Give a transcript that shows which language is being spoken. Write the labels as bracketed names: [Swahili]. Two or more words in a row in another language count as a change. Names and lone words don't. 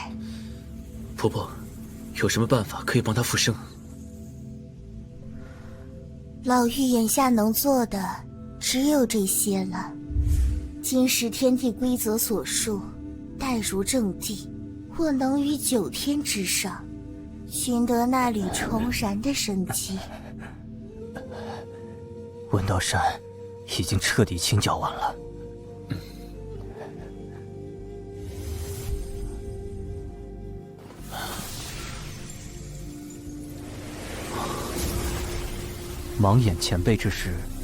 [Chinese] 婆婆，有什麼辦法可以幫她復生？老妪眼下能做的只有這些了。今時天地規則所述，待如正地，或能於9天之上，尋得那縷重燃的生機。文道山已經徹底清剿完了。盲眼前輩之事，